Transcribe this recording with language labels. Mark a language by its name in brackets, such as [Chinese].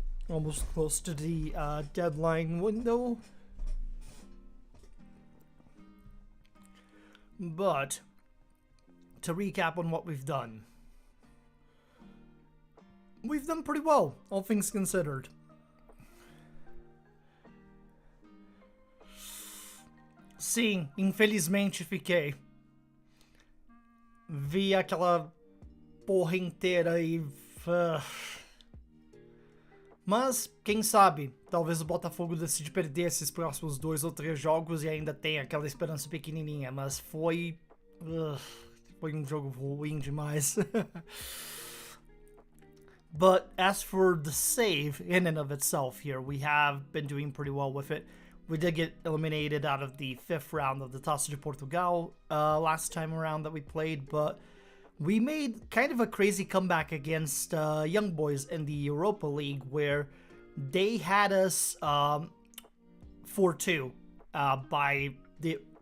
[English] Almost close to the deadline window. But to recap on what we've done pretty well, all things considered. [Portuguese] Sim, infelizmente fiquei. Vi aquela porra inteira e... Mas, quem sabe, talvez o Botafogo decide perder esses próximos 2 ou 3 jogos e ainda tenha aquela esperança pequenininha, mas foi um jogo ruim demais. [English] But as for the save in and of itself here, we have been doing pretty well with it. We did get eliminated out of the 5th round of the Taça de Portugal last time around that we played, but we made kind of a crazy comeback against Young Boys in the Europa League where they had us 4-2 by the...